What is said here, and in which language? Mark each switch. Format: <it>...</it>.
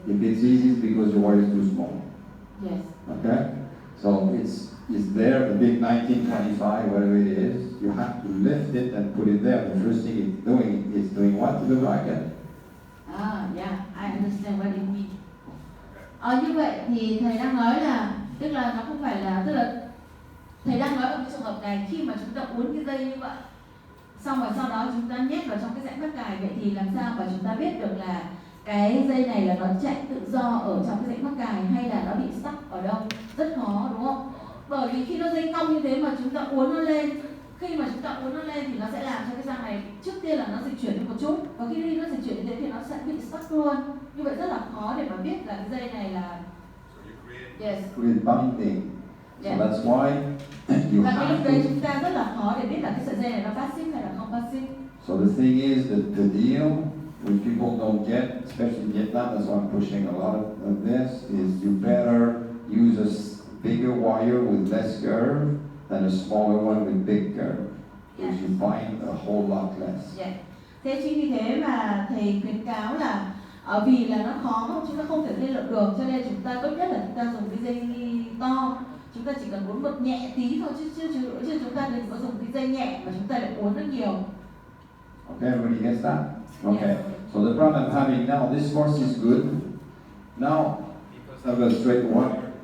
<en>If it's easy, it's because the wire is too small. Yes. Okay? So it's there, the big 1925, whatever it is, you have to lift it and put it there. The first thing it's doing what to the bracket? Yeah, I understand what you mean.</en> <vi>Như vậy thì thầy đang nói là, tức là nó không phải là, tức là thầy đang nói ở cái trường hợp này khi mà chúng ta uốn cái dây như vậy, xong rồi sau đó chúng ta nhét vào trong cái rãnh mắc cài, vậy thì làm sao mà chúng ta biết được là cái dây này là nó chạy tự do ở trong cái rãnh mắc cài hay là nó bị stuck ở đâu? Rất khó đúng không? Bởi vì khi nó dây cong như thế mà chúng ta uốn nó lên, khi mà chúng ta uốn nó lên thì nó sẽ làm cho cái răng này trước tiên là nó dịch chuyển đi một chút, và khi nó dịch chuyển như thế thì nó sẽ bị stuck luôn. Như vậy rất là khó để mà biết là cái dây này là</vi> <en>yes. With binding. So Yeah. that's why you</en> <vi>Và cái lúc</vi> <en>have</en> <vi>đấy</vi> <en>to.</en> <vi>chúng ta rất là khó để biết là cái sợi dây này nó passive hay là không passive.</vi> <en>So the thing is that the deal, which people don't get, especially in Vietnam, that's why I'm pushing a lot of this, is you better use a bigger wire with less curve than a smaller one with big curve. Because you find a whole lot less. Yeah.</en> <vi>Thế chính vì thế mà thầy khuyến cáo là vì là nó khó, chúng ta không thể dây lượng được, cho nên chúng ta tốt nhất là chúng ta dùng cái dây to. Chúng ta chỉ cần uốn một nhẹ tí thôi chứ chúng ta đừng có dùng cái dây nhẹ mà chúng ta lại uốn rất nhiều.</vi> <en>Okay, everybody gets that? Okay. Yes. So the problem I'm having now, this force is good. Now, because of a straight wire,</en>